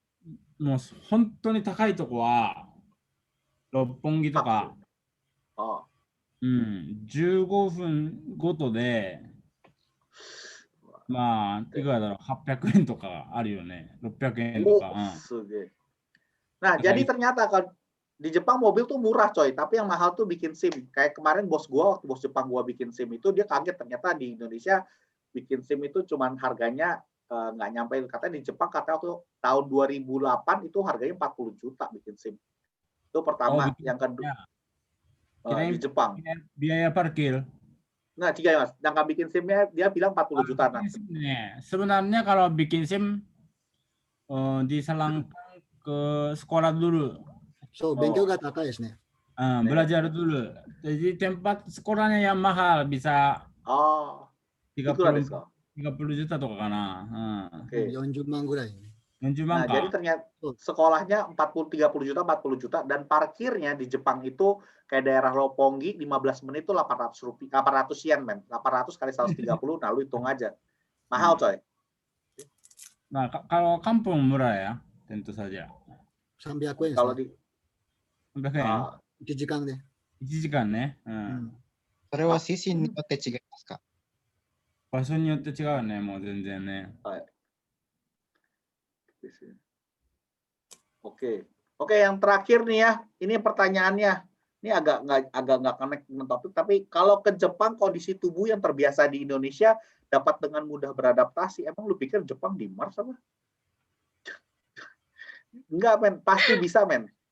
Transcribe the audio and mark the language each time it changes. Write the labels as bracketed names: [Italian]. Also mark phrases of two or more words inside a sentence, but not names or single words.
[Japanese] もう本当に高いとこは六本木とか、15分ごとで、まあ、いくらだろう、800円とかあるよね。600円とか。 [Indonesian] Nah, jadi ternyata kan di Jepang mobil tuh murah coy, tapi yang mahal tuh bikin SIM. Kayak kemarin bos Jepang gua bikin SIM itu dia kaget ternyata di Indonesia bikin SIM itu cuman harganya nggak nyampe, katanya di Jepang katanya waktu tahun 2008 itu harganya 40 juta bikin SIM. Itu pertama, yang kedua di Jepang. Biaya parkir. Nah, tiga Mas, yang bikin SIM-nya dia bilang 40 juta. Sebenarnya kalau bikin SIM diselangkan ke sekolah dulu. Bengkel nggak [Japanese] takaiですね。 [Indonesian] belajar dulu. Jadi tempat sekolahnya yang mahal bisa 30 juta [Japanese] とかかな。 40万ぐらい。 40 [Indonesian] Nah, [Japanese] 万か。 [Indonesian] jadi ternyata sekolahnya 30 juta, 40 juta, dan parkirnya di Jepang itu kayak daerah Roppongi 15 menit itu 800 yen, men. 800 kali 130, nah lu hitung aja. Mahal, coy. Nah, kalau kampung murah ya, tentu saja. [Japanese] 300円。 [Indonesian] Kalau di [Japanese] 300 円。 1時間で。 1時間ね。それはCCによって違いますか？場所によって違うね、もう全然ね。 [Indonesian] はい。Oke, yang terakhir nih ya, ini pertanyaannya, ini agak nggak connect dengan topik, tapi kalau ke Jepang kondisi tubuh yang terbiasa di Indonesia dapat dengan mudah beradaptasi, emang lu pikir Jepang di Mars apa? Enggak, men, pasti bisa, men.